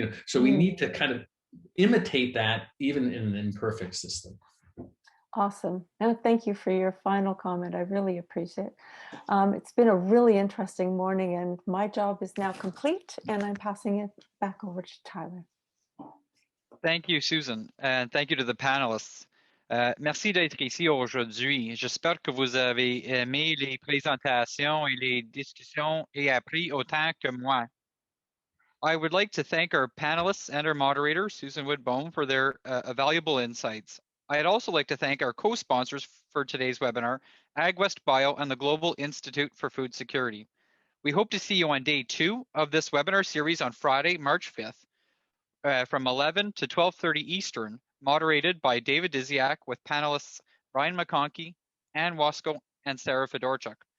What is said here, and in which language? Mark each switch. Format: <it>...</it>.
<en>So we need to kind of imitate that even in an imperfect system. Awesome. And thank you for your final comment. I really appreciate it. It's been a really interesting morning, and my job is now complete, and I'm passing it back over to Tyler. Thank you, Susan, and thank you to the panelists.</en> <fr>Merci d'être ici aujourd'hui. J'espère que vous avez aimé les présentations et les discussions et appris autant que moi.</fr> <en>I would like to thank our panelists and our moderator, Susan Wood-Bohm, for their valuable insights. I'd also like to thank our co-sponsors for today's webinar, AgWest Bio and the Global Institute for Food Security. We hope to see you on day 2 of this webinar series on Friday, March 5th from 11 to 12:30 Eastern, moderated by David Diziak with panelists Brian McConkey, Ann Wasco, and Sarah Fedorchuk.</en>